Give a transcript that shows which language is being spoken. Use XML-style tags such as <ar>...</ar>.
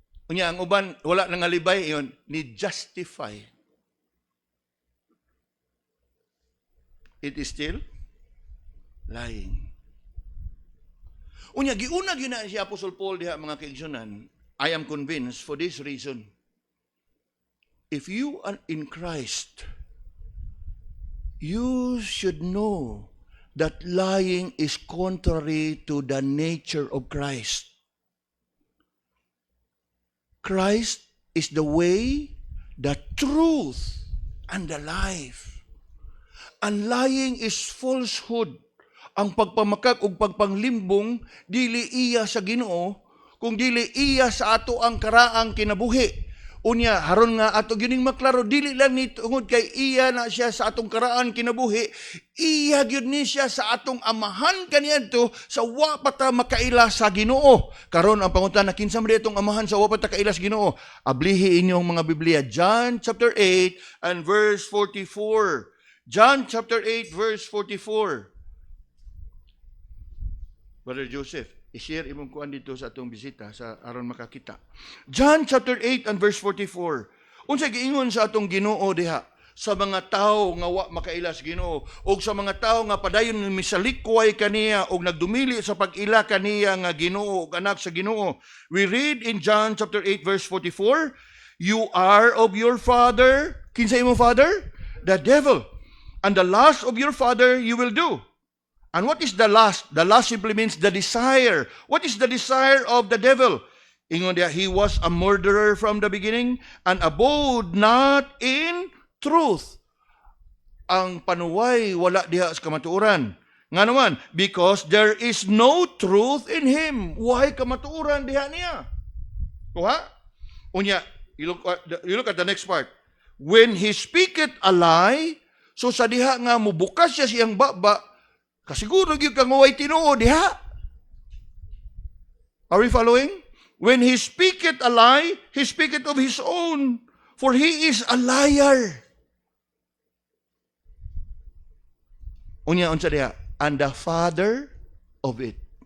<ceb>Unya ang uban wala nangalibay iyon ni justify.</ceb> <en>It is still lying.</en> <ceb>Unya giuna gyud na si Apostle Paul diha mga kaigsunan.</ceb> <en>I am convinced for this reason. If you are in Christ, you should know that lying is contrary to the nature of Christ. Christ is the way, the truth, and the life. And lying is falsehood.</en> <ceb>Ang pagpamakak ug pagpanglimbong dili iya sa Ginoo, kung dili iya sa ato ang karaang kinabuhi. Unya haron nga ato gining maklaro, dili lang ni tungod kay iya na siya sa atong karaan kinabuhi, iya gyud ni siya sa atong amahan kaniadto sa wa pa ta makaila sa Ginoo. Karon ang pangutana, kinsa man atong amahan sa wa pa ta kaila sa Ginoo? Ablihi inyong mga Biblia,</ceb> <en>John chapter 8 and verse 44. John chapter 8 verse 44.</en> <ceb>Brother Joseph, i-share imong kuan dito sa atong bisita sa aron makakita.</ceb> <en>John chapter 8 and verse 44.</en> <ceb>Unsay giingon sa atong Ginoo diha sa mga tawo nga wa makailas Ginoo o sa mga tawo nga padayon misalikway kaniya o nagdumili sa pag-ila kaniya nga Ginoo ug anak sa Ginoo.</ceb> <en>We read in John chapter 8 verse 44, you are of your father,</en> <ceb>kinsa imong</ceb> <en>father? The devil. And the lust of your father you will do. And what is the lust? The lust simply means the desire. What is the desire of the devil?</en> <ceb>Ingon dia,</ceb> <en>he was a murderer from the beginning and abode not in truth.</en> <ceb>Ang panuway wala diha sa kamatuoran. Nga naman,</ceb> <en>because there is no truth in him. Why</en> <ceb>kamatuoran diha niya? Kuha? Unya,</ceb> <en>you look at the next part. When he speaketh a lie, so</en> <ceb>sa diha nga mubukas siya siyang baba, kasiguro gyud kang way Tinuod diha.</ceb> <en>Are we following? When he speaketh a lie, he speaketh of his own, for he is a liar.</en> <ceb>Unya unsa diha?</ceb> <en>And the father of it.</en>